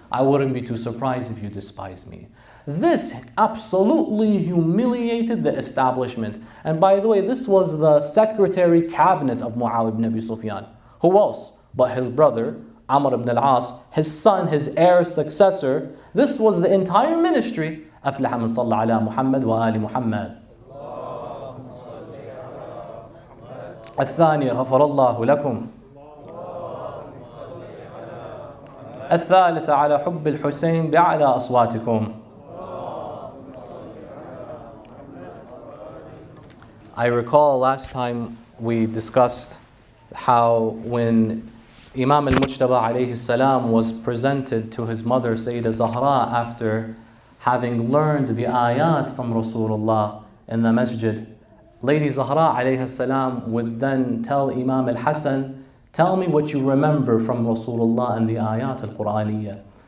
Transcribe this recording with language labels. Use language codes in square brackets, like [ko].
[en] I wouldn't be too surprised if you despise me. This absolutely humiliated the establishment. And by the way, this was the secretary cabinet of Muawiyah ibn Abi Sufyan. Who else but his brother, Amr ibn al-As, his son, his heir, successor. This was the entire ministry. [ar] أفلح من صلى على محمد وآل محمد. الثاني غفر الله لكم. الثالث على حب الحسين بأعلى أصواتكم. [en] I recall last time we discussed how when Imam al-Mujtaba alayhi salam was presented to his mother Sayyida Zahra after having learned the ayat from Rasulullah in the masjid, Lady Zahra alayhi salam would then tell Imam al-Hassan, tell me what you remember from Rasulullah and the ayat al-Qur'aniyya.